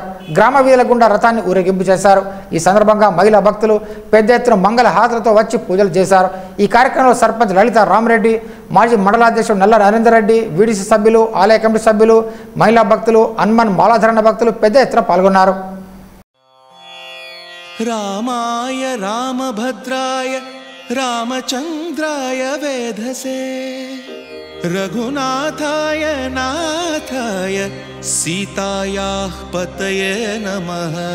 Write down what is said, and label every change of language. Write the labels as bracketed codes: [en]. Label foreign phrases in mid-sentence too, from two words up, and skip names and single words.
[te] గ్రామ వీధుల గుండా రథాన్ని ఊరేగింపు చేశారు. ఈ సందర్భంగా మహిళా భక్తులు పెద్ద ఎత్తున మంగళ హారతులతో వచ్చి పూజలు చేశారు. ఈ కార్యక్రమంలో సర్పంచ్ లలిత రామరెడ్డి, మాజీ మండలాధ్యక్షుడు నల్ల నరేందర్ రెడ్డి, వీడీసీ సభ్యులు, ఆలయ కమిటీ సభ్యులు, మహిళా భక్తులు, హనుమాన్ మాలాధరణ భక్తులు పెద్ద ఎత్తున పాల్గొన్నారు. [sa] रामाय रामभद्राय रामचन्द्राय वेधसे रघुनाथाय नाथाय सीतायाः पतये नमः।